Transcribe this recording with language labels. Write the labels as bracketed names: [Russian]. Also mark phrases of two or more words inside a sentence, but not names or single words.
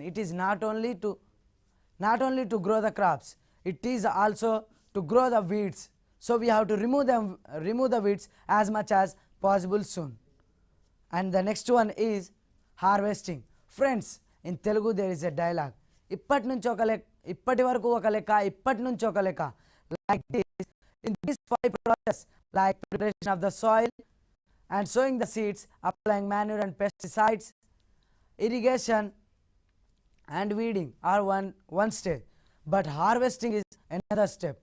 [English] It is not only to grow the crops, it is also to grow the weeds. So we have to remove the weeds as much as possible soon. And the next one is harvesting. Friends, in Telugu there is a dialogue. [Telugu] Ippati varaku oka leka, ippati nunchi oka leka. [English] Like this, in this 5 process, like preparation of the soil and sowing the seeds, applying manure and pesticides, irrigation and weeding are one step, but harvesting is another step.